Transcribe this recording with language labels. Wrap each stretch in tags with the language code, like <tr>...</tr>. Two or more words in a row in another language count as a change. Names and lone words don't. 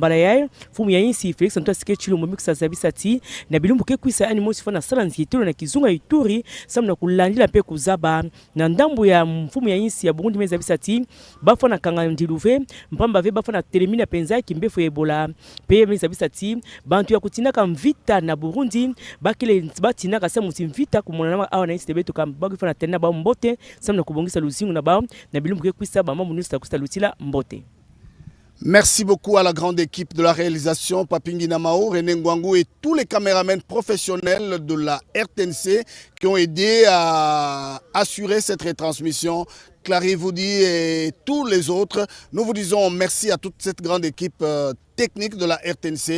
<ktu>mbala ya mfumu ya insi Felix Antoine Tshisekedi mikusa zabisati na bilumbu ke kwisa ani mose fana sala nzitelo na kizunga Ituri samna landila pe kuzaba na ndambu ya mfumu ya insi ya Burundi meza bisati bafana kanga ndiluve mpamba ve bafana telemina penza kimbefo Ebola pe meza bisati bantu ya kutinaka mvita na Burundi bakile batinaka sa muti mvita kumona awa na insi beto kam bakifana tena ba mbote samna kubongisa luzingu na ba na bilumbu ke kwisa ba mamu nusta kusta lutila mbote.</ktu> <fr>Merci beaucoup à la grande équipe de la réalisation, Papingi Namao, René Ngwangu et tous les caméramans professionnels de la RTNC qui ont aidé à assurer cette retransmission. Clary vous dit et tous les autres, nous vous disons merci à toute cette grande équipe technique de la RTNC.</fr>